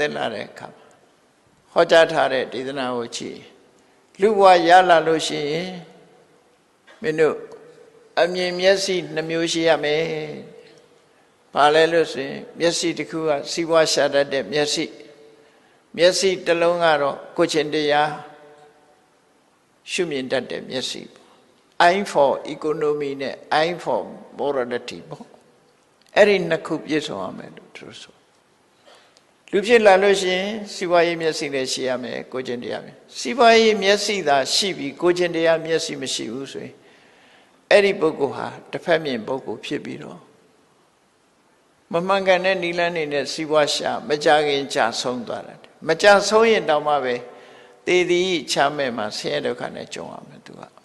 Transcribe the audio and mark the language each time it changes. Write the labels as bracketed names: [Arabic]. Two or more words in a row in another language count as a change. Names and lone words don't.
[Burmese] သက်လာတဲ့အခါမှာဟောကြားထားတဲ့ဒေသနာကိုကြည့်လူဘဝရလာလို့ရှိရင်မင်းတို့အမြင်မျက်စိနှမျိုးရှိရမယ်။ဘာလဲလို့ဆိုရင်မျက်စိ တစ်ခုကစီးပွားရှာတတ်တဲ့မျက်စိတစ်လုံးကတော့ကိုယ်ချင်းတရားရှုမြင်တတ်တဲ့မျက်စိ။ [English] Eye for economy [Burmese] နဲ့ [English] Eye for morality [Burmese] ပေါ့။အဲ့ဒီနှစ်ခုပြည့်စုံရမယ်လို့သူဆို။လူဖြစ်လာလို့ရှိရင်စီးပွားရေးမျက်စိလည်းရှိရမယ်ကိုယ်ချင်းတရားမျက်စီးပွားရေးမျက်စိသာရှိပြီးကိုယ်ချင်းတရားမျက်စိမရှိဘူးဆိုရင်အဲ့ဒီပုဂ္ဂိုလ်ဟာတစ်ဖက်မြင်ပုဂ္ဂိုလ်ဖြစ်ပြီးတော့မမှန်ကန်တဲ့နိလန်းနေနဲ့စီးပွားရှာမကြခင်ကြာဆုံးသွားတယ်မကြာဆုံးရင်တောင်မှပဲသေသည်ချမ်းမဲ့မှာဆင်းရဲဒုက္ခနဲ့ကြုံရမယ်သူက